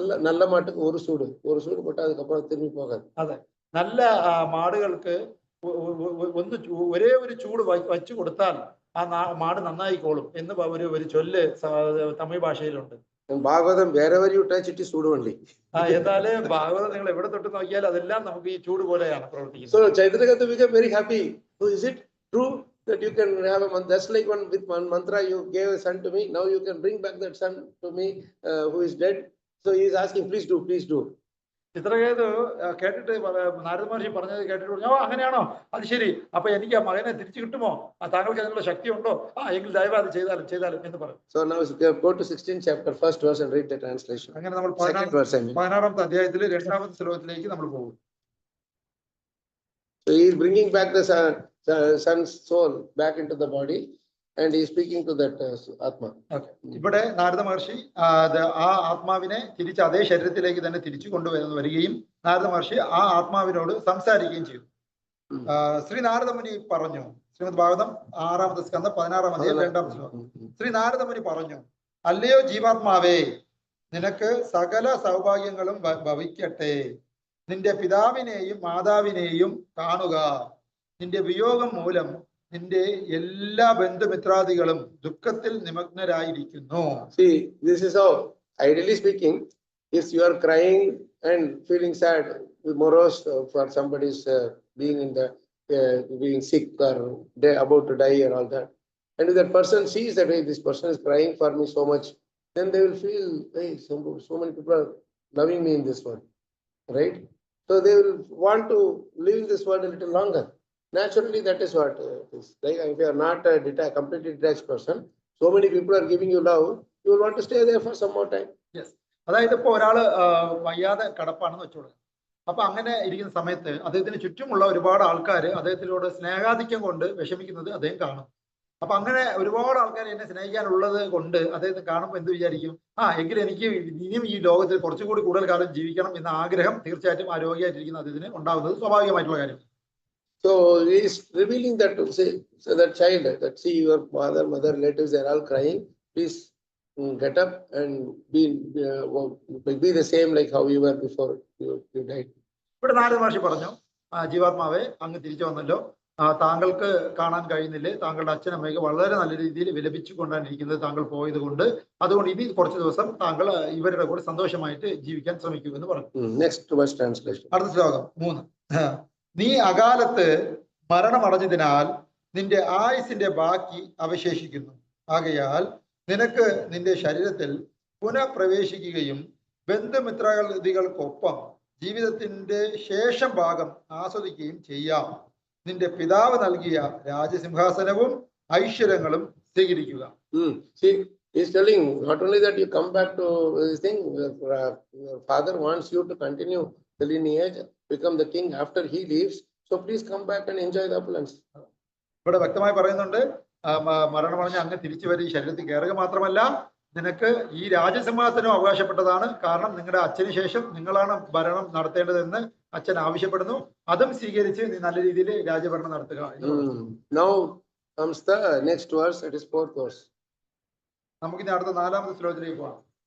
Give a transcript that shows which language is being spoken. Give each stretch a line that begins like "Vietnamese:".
Tamil: നല്ല മാട്ടുക്ക് ഒരു സൂട് போட்டு அதுக்கப்புறம் திரும்பி போகாது.
Malayalam: അതെ, നല്ല മാടുകൾക്ക് ഒരേ ഒരു ചൂട് വച്ചു കൊടുത്താൽ ആ മാട് നന്നായിക്കോളും എന്ന് ഒരു ചൊല്ല് Tamil ഭാഷയിലുണ്ട്.
English: Bhagavatam wherever you touch it is ചൂട് only.
Malayalam: എന്നാല് ഭാഗവതം നിങ്ങൾ എവിടെ തൊട്ട് നോക്കിയാൽ അതെല്ലാം നമുക്ക് ഈ ചൂട് പോലെയാണ് പ്രവർത്തിക്കുന്നത്.
English: So Chitraketu became very happy. So is it true that you can have a mantra? That's like with one mantra you gave a son to me. Now you can bring back that son to me who is dead. So he is asking, please do, please do.
Malayalam: Chitraketu കേട്ടിട്ട് നാരദ മഹർഷി പറഞ്ഞത് കേട്ടിട്ട് പറഞ്ഞു, അങ്ങനെയാണോ, അത് ശരി, അപ്പൊ എനിക്ക് ആ മകനെ തിരിച്ചു കിട്ടുമോ, താങ്കൾക്ക് അതിനുള്ള ശക്തി ഉണ്ടോ, എങ്കിൽ ദയവായി അത് ചെയ്താലും എന്ന് പറഞ്ഞു.
English: So now go to 16th chapter, first verse and read the translation.
Malayalam: അങ്ങനെ നമ്മൾ 16ാമത്തെ അധ്യായത്തിലെ 2ാമത്തെ ശ്ലോകത്തിലേക്ക് നമ്മൾ പോകും.
English: So he is bringing back the son's soul back into the body and he is speaking to that Atma.
Malayalam: ഇവിടെ നാരദ മഹർഷി ആ ആത്മാവിനെ തിരിച്ച് അതേ ശരീരത്തിലേക്ക് തന്നെ തിരിച്ചു കൊണ്ടുവരികയും നാരദ മഹർഷി ആ ആത്മാവിനോട് സംസാരിക്കുകയും ചെയ്തു. ശ്രീ നാരദ മുനി പറഞ്ഞു, ശ്രീമദ് ഭാഗവതം 6ാമത്തെ സ്കന്ധം 16ാം അധ്യായം 2ാം ശ്ലോകം. ശ്രീ നാരദ മുനി പറഞ്ഞു, അല്ലയോ ജീവാത്മാവേ, നിനക്ക് സകല സൗഭാഗ്യങ്ങളും ഭവിക്കട്ടെ. നിന്റെ പിതാവിനെയും മാതാവിനെയും കാണുക. നിന്റെ വിയോഗം മൂലം നിന്റെ എല്ലാ ബന്ധുമിത്രാദികളും ദുഃഖത്തിൽ നിമഗ്നരായിരിക്കുന്നു.
English: See, this is how, ideally speaking, if you are crying and feeling sad, morose for somebody's being in the being sick or about to die or all that, and if that person sees that, hey, this person is crying for me so much, then they will feel, hey, so many people are loving me in this world, right? So they will want to live in this world a little longer. Naturally, that is what it is. Like if you are not a completely detached person, so many people are giving you love, you will want to stay there for some more time. Yes.
Malayalam: അതായത് ഇപ്പൊ ഒരാള് വയ്യാതെ കിടപ്പാണെന്ന് വെച്ചോളൂ. അപ്പൊ അങ്ങനെ ഇരിക്കുന്ന സമയത്ത് അദ്ദേഹത്തിന് ചുറ്റുമുള്ള ഒരുപാട് ആൾക്കാർ അദ്ദേഹത്തിനോട് സ്നേഹാധിക്യം കൊണ്ട് വിഷമിക്കുന്നത് അദ്ദേഹം കാണും. അപ്പൊ അങ്ങനെ ഒരുപാട് ആൾക്കാർ എന്നെ സ്നേഹിക്കാനുള്ളത് കൊണ്ട് അദ്ദേഹത്തെ കാണുമ്പോൾ എന്ത് വിചാരിക്കും, എങ്കിലും എനിക്ക് ഇനിയും ഈ ലോകത്തിൽ കുറച്ചുകൂടി കൂടുതൽ കാലം ജീവിക്കണം എന്ന ആഗ്രഹം തീർച്ചയായിട്ടും ആരോഗ്യമായിട്ടിരിക്കുന്ന അദ്ദേഹത്തിന് ഉണ്ടാകുന്നത് സ്വാഭാവികമായിട്ടുള്ള കാര്യം.
English: So he is revealing that to say, so that child, that see your father, mother, relatives, they are all crying. Please get up and be the same like how you were before you died.
Malayalam: ഇവിടെ നാരദ മഹർഷി പറഞ്ഞു, ജീവാത്മാവെ, അങ്ങ് തിരിച്ചു വന്നല്ലോ, താങ്കൾക്ക് കാണാൻ കഴിയുന്നില്ലേ? താങ്കളുടെ അച്ഛനമ്മയ്ക്ക് വളരെ നല്ല രീതിയിൽ വിലപിച്ചു കൊണ്ടാണിരിക്കുന്നത് താങ്കൾ പോയത് കൊണ്ട്. അതുകൊണ്ട് ഇനി കുറച്ച് ദിവസം താങ്കൾ ഇവരുടെ കൂടെ സന്തോഷമായിട്ട് ജീവിക്കാൻ ശ്രമിക്കൂ എന്ന് പറഞ്ഞു.
English: Next verse translation.
Malayalam: അടുത്ത ശ്ലോകം 3. നീ അകാലത്ത് മരണമടഞ്ഞതിനാൽ നിന്റെ ആയുസിന്റെ ബാക്കി അവശേഷിക്കുന്നു. ആകയാൽ നിനക്ക് നിന്റെ ശരീരത്തിൽ പുനഃപ്രവേശിക്കുകയും ബന്ധുമിത്രാദികൾക്കൊപ്പം ജീവിതത്തിന്റെ ശേഷം ഭാഗം ആസ്വദിക്കുകയും ചെയ്യാം. നിന്റെ പിതാവ് നൽകിയ രാജസിംഹാസനവും ഐശ്വര്യങ്ങളും സ്വീകരിക്കുക.
English: See, he's telling not only that you come back to this thing, your father wants you to continue the lineage, become the king after he leaves. So please come back and enjoy the opulence.
Malayalam: ഇവിടെ വ്യക്തമായി പറയുന്നുണ്ട്, മരണമടഞ്ഞ് അങ്ങ് തിരിച്ചു വരെ ഈ ശരീരത്തിൽ കയറുക മാത്രമല്ല, നിനക്ക് ഈ രാജസിംഹാസനം അവകാശപ്പെട്ടതാണ്. കാരണം നിങ്ങളുടെ അച്ഛന് ശേഷം നിങ്ങളാണ് ഭരണം നടത്തേണ്ടതെന്ന് അച്ഛൻ ആവശ്യപ്പെടുന്നു. അതും സ്വീകരിച്ച് നീ നല്ല രീതിയിൽ രാജ്യഭരണം നടത്തുക.
English: Now comes the next verse, it is 4th verse.
Malayalam: നമുക്കിനി അടുത്ത 4ാമത്തെ ശ്ലോകത്തിലേക്ക് പോകാം.